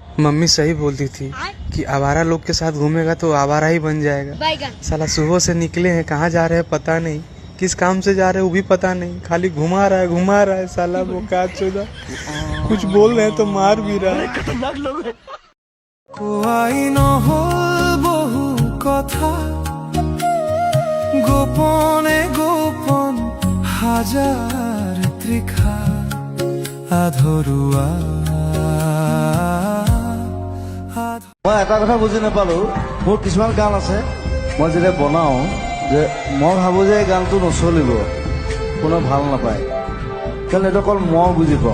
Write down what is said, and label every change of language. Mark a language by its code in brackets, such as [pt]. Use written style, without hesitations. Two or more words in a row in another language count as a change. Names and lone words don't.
[hi] मम्मी सही बोलती थी कि आवारा लोग के साथ घूमेगा तो आवारा ही बन जाएगा। साला सुबह से निकले हैं, कहाँ जा रहे हैं पता नहीं, किस काम से जा रहे हैं वो भी पता नहीं, खाली घुमा रहा है साला वो का चोदा। कुछ बोल रहे हैं तो मार भी रहा है। खतरनाक लोग हैं। [as] বহু কথা গোপনে গোপন হাজার ত্রিখা আধৰুৱা। মই এটা কথা বুজি নাপালো, মোৰ কিছুমান গান আছে মই যেতিয়া বনাওঁ যে মই ভাবোঁ যে এই গানটো নচলিব, কোনো ভাল নাপায়, কাৰণ এইটো অকল মই বুজি পাওঁ।